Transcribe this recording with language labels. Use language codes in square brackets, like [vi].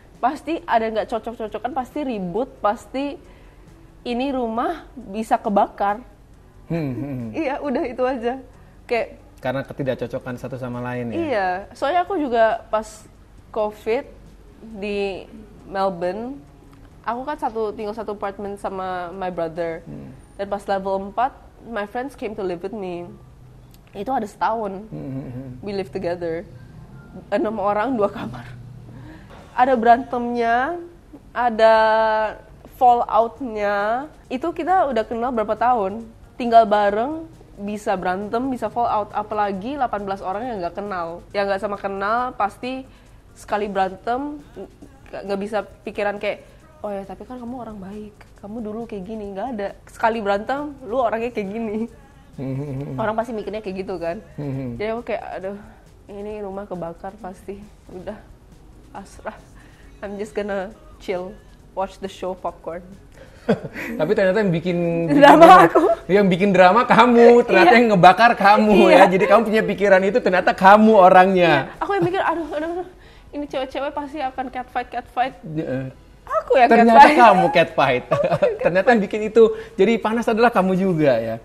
[id] Pasti ada nggak cocok-cocokan, pasti ribut, pasti ini rumah bisa kebakar. Iya, udah itu aja. Kayak karena ketidakcocokan satu sama lain ya? Iya, soalnya aku juga pas COVID di Melbourne, aku kan tinggal satu apartemen sama [en] my brother. [id] Dan pas level 4, [en] my friends came to live with me. [id] Itu ada setahun. [en] We live together. [id] 6 orang, 2 kamar. Ada berantemnya, ada fallout-nya. Itu kita udah kenal berapa tahun, tinggal bareng, bisa berantem, bisa fallout. Apalagi 18 orang yang nggak kenal, yang nggak sama kenal, pasti sekali berantem nggak bisa pikiran kayak, oh ya tapi kan kamu orang baik, kamu dulu kayak gini. Nggak ada. Sekali berantem, lu orangnya kayak gini. Orang pasti mikirnya kayak gitu kan. Jadi aku kayak, aduh, ini rumah kebakar pasti. Udah, pasrah. [en] I'm just gonna chill, watch the show popcorn. [id] Tapi ternyata yang bikin Drama aku. yang bikin drama kamu, ternyata yang ngebakar kamu ya. Jadi kamu punya pikiran itu, ternyata kamu orangnya. Aku yang mikir, aduh, ini cewek-cewek pasti akan catfight. Aku yang Ternyata catfight. kamu catfight. Ternyata yang bikin itu jadi panas adalah kamu juga ya.